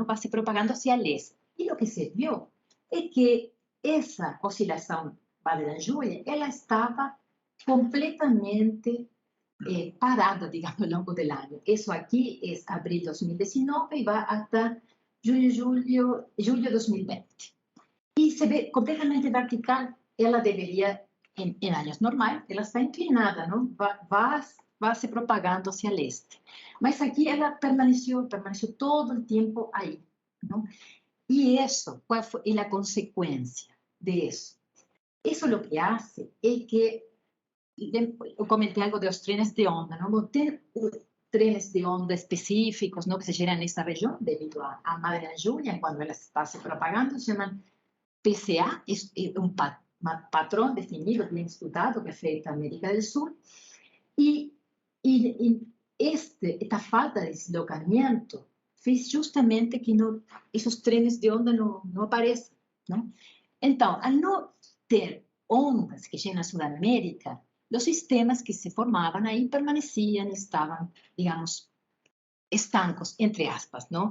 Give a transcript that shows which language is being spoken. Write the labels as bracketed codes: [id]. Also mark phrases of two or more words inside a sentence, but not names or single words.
[es] Va se propagando hacia el este. Y lo que se vio es que esa oscilación Madena Julia, ela estaba completamente parada, digamos, a lo largo del año. Eso aquí es abril 2019 y va hasta julio 2020. Y se ve completamente vertical. [pt] Ela deveria, em anos normais, ela está inclinada, não? Vai se [es] propagando hacia el este. [pt] Mas aqui ela permaneceu todo o tempo aí, não? E isso, qual foi a consequência de isso? Isso [es] lo que hace [pt] é que, eu comentei algo dos trenes de onda, não? Tem trenes de onda específicos, não? Que se geram nessa região, devido a Madre Julia, quando ela está se propagando, se chamam PCA, [es] es un patrón definido, bien estudiado, que afecta a América del Sur, y esta falta de deslocamiento [pt] fez justamente [es] que esos trenes de onda no apareçam, ¿no? Entonces, al no ter ondas que llegan a Sudamérica, los sistemas que se formaban ahí permanecían, estaban, digamos, estancos, entre aspas, ¿no?